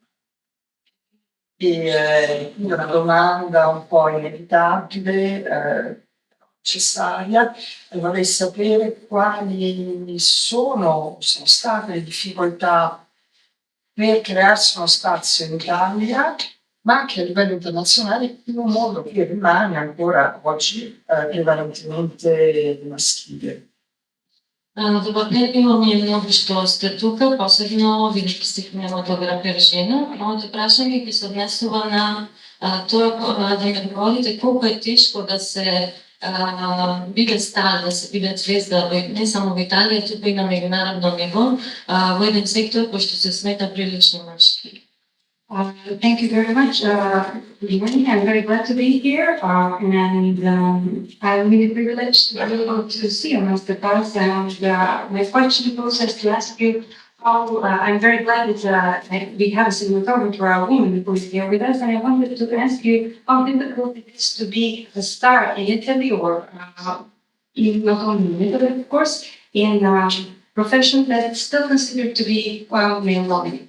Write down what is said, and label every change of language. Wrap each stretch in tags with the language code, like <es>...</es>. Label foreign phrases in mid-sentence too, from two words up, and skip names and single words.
<it>E quindi una domanda un po' inevitabile, necessaria, vorrei sapere quali sono state le difficoltà per crearsi uno spazio in Italia, ma anche a livello internazionale, in un mondo che rimane ancora oggi prevalentemente maschile.</it> <mk>Добродетело ми е многу што сте тука, посебно бидејќи сте кинематографер жена. Моето прашање ќе се однесува на тоа да ми одговорите колку е тешко да се биде стар, да се биде звезда не само во Италија, туку и на меѓународно ниво, во еден сектор кој што се смета прилично машки.</mk> <en>Thank you very much. Good morning. I'm very glad to be here, and I'm really privileged to be able to see you, Masterclass. And my question goes as to ask you how I'm very glad that we have a cinematographer, a woman who is here with us, and I wanted to ask you how difficult it is to be a star in Italy, or not only in Italy, of course, in a profession that is still considered to be male-dominated.</en>